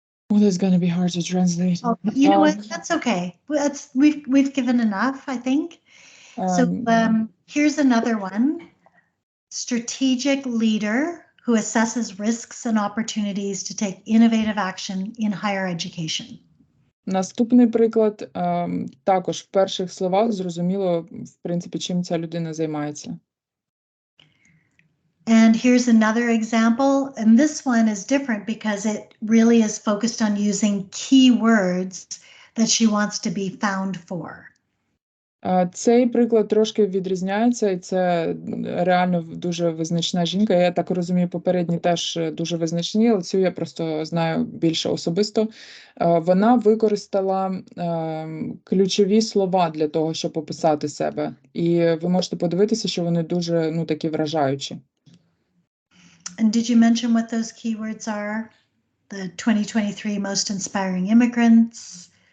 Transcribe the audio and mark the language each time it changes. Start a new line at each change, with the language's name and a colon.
English: Oh, that's going to be hard to translate. Oh, you know what? That's okay. We've given enough, I think. So here's another one. Strategic leader who assesses risks and opportunities to take innovative action in higher education.
Ukrainian: Наступний приклад, також в перших словах зрозуміло, в принципі, чим ця людина займається.
English: And here's another example, and this one is different because it really is focused on using keywords that she wants to be found for.
Ukrainian: Цей приклад трошки відрізняється, і це реально дуже визначна жінка. Я так розумію, попередні теж дуже визначні, але цю я просто знаю більше особисто. Вона використала ключові слова для того, щоб описати себе. І ви можете подивитися, що вони дуже, такі вражаючі.
English: And did you mention what those keywords are? The 2023 most inspiring immigrants.